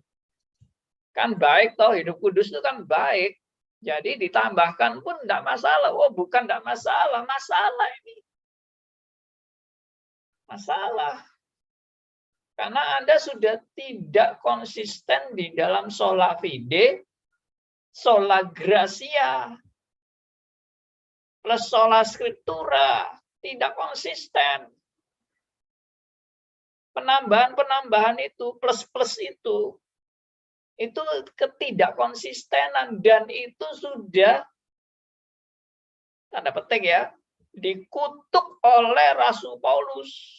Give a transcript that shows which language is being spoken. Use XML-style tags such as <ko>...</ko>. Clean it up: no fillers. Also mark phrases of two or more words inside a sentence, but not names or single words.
<id>Kan baik toh, hidup kudus itu kan baik. Jadi ditambahkan pun nggak masalah. Oh bukan nggak masalah, masalah ini. Masalah. Karena Anda sudah tidak konsisten di dalam</id> <la>sola fide, sola gratia,</la> <id>plus</id> <la>sola scriptura.</la> <id>Tidak konsisten. Penambahan-penambahan itu, plus-plus itu ketidakkonsistenan, dan itu sudah, tanda petik ya, dikutuk oleh Rasul Paulus.</id>